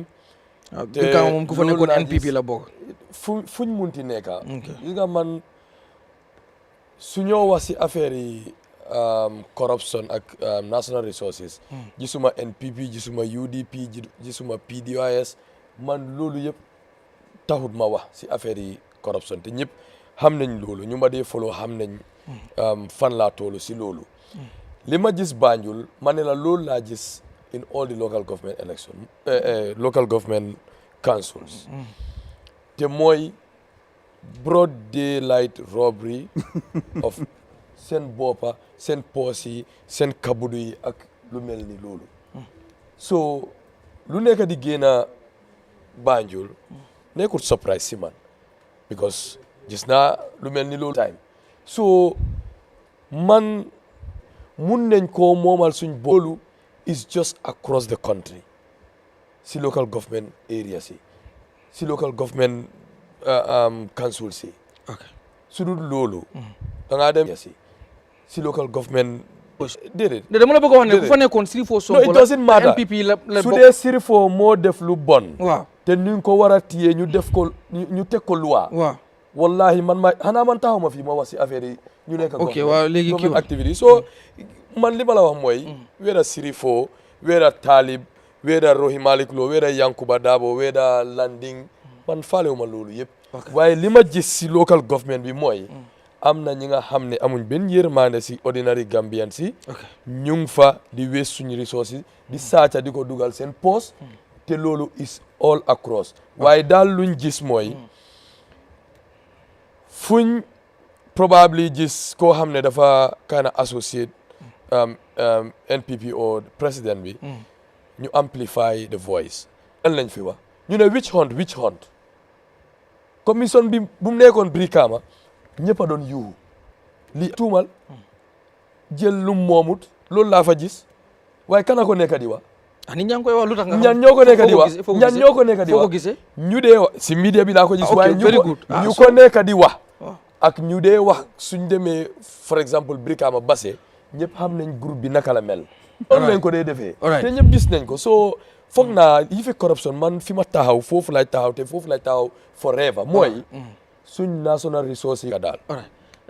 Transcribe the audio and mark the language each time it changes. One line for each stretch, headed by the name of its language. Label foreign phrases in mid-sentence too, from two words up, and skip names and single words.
Wolof: Brikama moom ku fa nekkoon NPP la bokk. fuñ munti nekka. gis nga man su ñoo wax si affaire yi corruption ak
English: national resources.
Wolof: gisuma NPP gisuma UDP gisuma PDOIS man loolu yëpp taxut ma wax si affaire yi corruption te ñëpp xam nañ loolu ñu ma dee follow xam nañ fan laa toolu si loolu. li ma gis Banjul ma ne la loolu laa gis
English: in all the local government election local government councils
Wolof: te mooy
English: broad daylight robbery of
Wolof: seen boppa seen poos yi seen kabudu yi ak lu mel ni loolu so lu nekk di génna Banjul nekkul surprise si man because gis naa lu mel ni loolu time so man mun nañ koo moomal suñ boolu
English: is just across the country
Wolof: si
English: local government areas
Wolof: yi si
English: local government council
Wolof: si su dul loolu da ngaa dem si
English: local government
Wolof: déedéet dama la bëgg a wax ne bu fa nekkoon Sirifo Sonko
English: no it doesn't matter
Wolof: NPP la su dee Sirifo moo def lu bon waaw te ñu ko war a téye ñu def ko ñu teg ko loi waaw wallahi man xanaa man taxaw ma fii ma wax si affaire yi ñu nekk waaw léegi kii activité so man li ma la wax mooy weda Sirifo weda Talib weda Rohim Malick Lowe weda Yankuba Dabo weda Landing man faalewu ma loolu yëpp waaye li ma gis si local government bi mooy am na ñi nga xam ne amuñ benn yërmande si
English: ordinary Gambian
Wolof: si ñu ngi fa di wees suñu resources di saaca di ko dugal seen poste te loolu
English: is all across
Wolof: waaye daal luñ gis mooy fuñ probably gis koo xam ne dafa
English: kind of associate NPP or president
Wolof: bi ñu
English: amplify the voice
Wolof: lan lañ fi wax ñu ne
English: witch hunt commission
Wolof: bi bu mu nekkoon Brikama ñëpp a doon yuuxu li tuumal jël lu moomut loolu laa fa gis waaye kana ko nekk di wax nit ñaa ngi koy wax lu tax nga ñan ñoo ko nekk di wax ñan ñoo ko nekk di wax ñu dee wax si media bi laa ko gis waaye ñu ko nekk di wax ak ñu dee wax suñ demee
French: for exemple
Wolof: Brikama Basse ñëpp xam nañ groupe bi naka la mel loolu lañ ko dee defee te ñëpp gis nañ ko so foog naa yi fi corruption man fi ma taxaw foofu lay taxaw te foofu lay taxaw forever mooy suñ
English: national resources
Wolof: yi daal